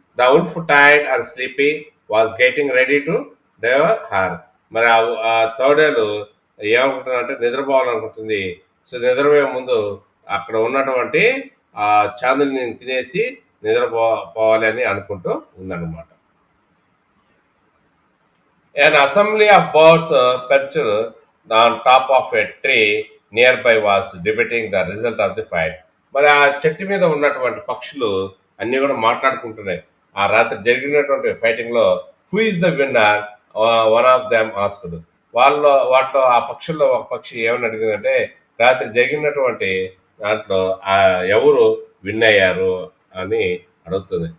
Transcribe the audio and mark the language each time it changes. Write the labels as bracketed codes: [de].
[en] The wolf tired and sleepy was getting ready to devour her. [te] మరి ఆ తోడేలు ఏమనుకుంటుందంటే నిద్రపోవాలనుకుంటుంది. So నిద్రపోయే ముందు అక్కడ ఉన్నటువంటి ఆ చాందిని తినేసి నిద్రపోవాలి అని అనుకుంటూ ఉందన్నమాట. [en] An assembly of birds perched on top of a tree nearby was debating the result of the fight. [te] మరి ఆ చెట్టు మీద ఉన్నటువంటి పక్షులు అన్నీ కూడా మాట్లాడుకుంటున్నాయి. ఆ రాత్రి జరిగినటువంటి ఫైటింగ్లో [en] Who is the winner, one of them asked. [te] వాటిలో ఆ పక్షుల్లో ఒక పక్షి ఏమని అడిగిందంటే రాత్రి జరిగినటువంటి దాంట్లో ఎవరు విన్ అయ్యారు అని అడుగుతుంది.